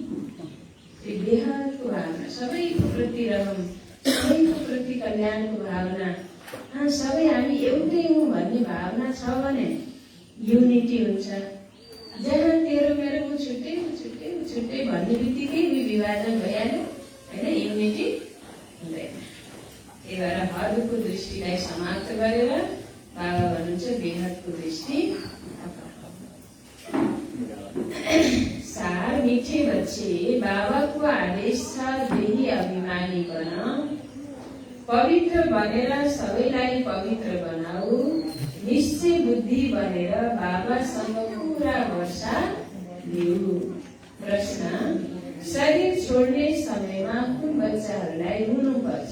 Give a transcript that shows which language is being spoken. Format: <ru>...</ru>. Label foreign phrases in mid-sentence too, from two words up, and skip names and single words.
<ne>त्यो बेहदको भावना, सबैको प्रति रहम, सबैको प्रति कल्याणको भावना, सबै हामी एउटै हौँ भन्ने भावना छ भने युनिटी हुन्छ। जहाँ तेरो मेरो ऊ छुट्टै छुट्टै भन्ने बित्तिकै विभाजन भइहाल्यो होइन, युनिटी हुँदैन। त्यही भएर हदको दृष्टिलाई समाप्त गरेर बाबा भन्नुहुन्छ बेहदको दृष्टि। सार</ne> <hi>मीठे बच्चे,</hi> <ne>बाबा को आदेश छ यही अभिमानी बन, पवित्र बनेर सबैलाई पवित्र बनाऊ, निश्चय बुद्धि बनेर बाबासँग पूरा वर्षा लिऊ। प्रश्न, शरीर छोड्ने समयमा कुन बच्चाहरूलाई हुनुपर्छ?</ne>